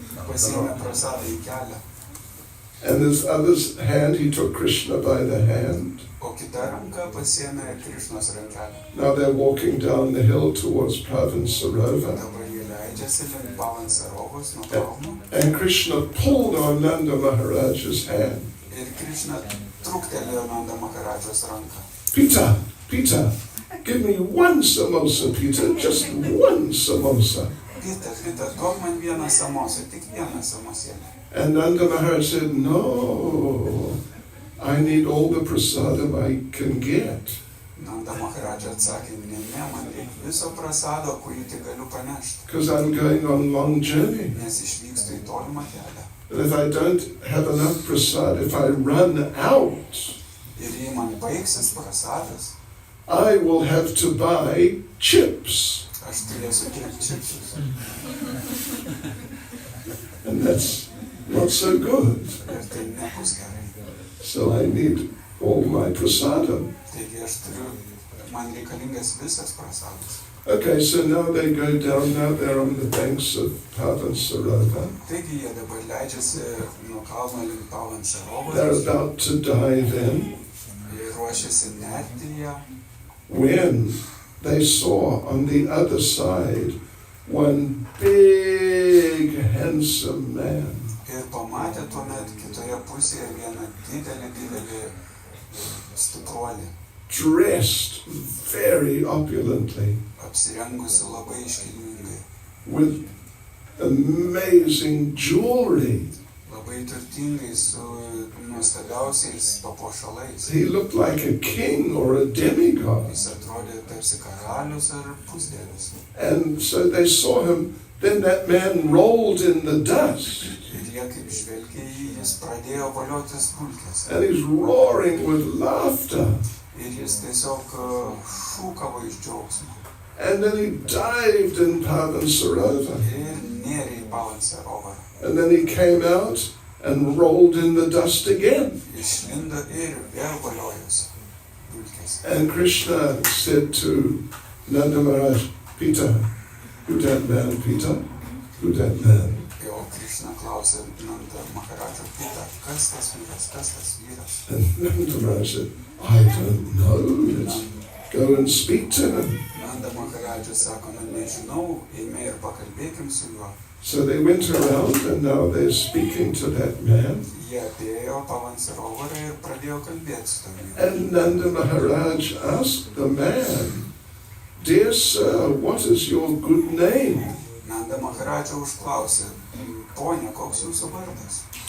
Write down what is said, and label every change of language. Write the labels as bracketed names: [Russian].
[Lithuanian] Pasiėmė prasadą į kelią. [English] And his other hand, he took Krishna by the hand. [Lithuanian] O kita ranka pasiėmė Krišnos rankelę. [English] Now they're walking down the hill towards Pavan Sarovar. [Lithuanian] Dabar jie leidžiasi link Pavan Sarovos nuo kalno. [English] And Krishna pulled on Nanda Maharaj's hand. [Lithuanian] Ir Krišna truktelėjo Nanda Maharajos ranką. [English] Peter, give me one samosa, Peter, just one samosa. [Lithuanian] Peter, duok man vieną samosą, tik vieną samosėlį. [English] And Nanda Maharaj said, no, I need all the prasadam I can get. [Lithuanian] Nanda Maharaja atsakė, ne, man reikia viso prasado, kurį tik galiu panešti. [English] Because I'm going on long journey. [Lithuanian] Nes išvykstu į tolimą kelią. [English] And if I don't have enough prasad, if I run out, [Lithuanian] Ir jei man baigsis prasadas, [English] I will have to buy chips. [Lithuanian] aš turėsiu pirkti čipsus. [English] And that's not so good. [Lithuanian] Ir tai nebus gerai. [English] So I need all my prasadam. [Lithuanian] Taigi man reikalingas visas prasadas. [English] Okay, so now they go down, now they're on the banks of Pavan Sarovar. [Lithuanian] Taigi jie dabar leidžiasi nuo kalno link Pavan Sarovar. [English] They're about to dive in. [Lithuanian] Jie ruošiasi nerti ją. [English] When they saw on the other side one big handsome man. [Lithuanian] Ir pamatė tuomet kitoje pusėje vieną didelį stipruolį. [English] Dressed very opulently. [Lithuanian] Apsirengusi labai iškilmingai. [English] With amazing jewelry. [Lithuanian] Labai turtingai su nuostabiausiais papuošalais. [English] He looked like a king or a demigod. [Lithuanian] Jis atrodė tarsi karalius ar pusdievis. [English] And so they saw him. Then that man rolled in the dust. [Lithuanian] Ir jie kaip žvelgė jį, jis pradėjo voliotis dulkėse. [English] And he's roaring with laughter. [Lithuanian] Ir jis tiesiog šūkavo iš džiaugsmo. [English] And then he dived in Pavan Sarovar. [Lithuanian] Ir nėrė į Pavan Sarovarą. [English] And then he came out and rolled in the dust again. [Lithuanian] Išlindo ir vėl voliojosi dulkėse. [English] And Krishna said to Nanda Maharaj, Peter, who that man, Peter? Who that man? [Lithuanian] Jo Krishna klausė Nanda Maharadžą, Peter, kas tas vyras? [English] And Nanda Maharaj said, I don't know. Let's go and speak to him. [Lithuanian] Nanda Maharadža sako, nežinau, eime ir pakalbėkim su juo. [English] So they went around and now they're speaking to that man. [Lithuanian] Jie atėjo Pavan Sarovarą ir pradėjo kalbėti su tuo vyru. [English] And Nanda Maharaj asked the man, Dear sir, what is your good name? [Lithuanian] Nanda Maharadža užklausė, ponia, koks jūsų vardas?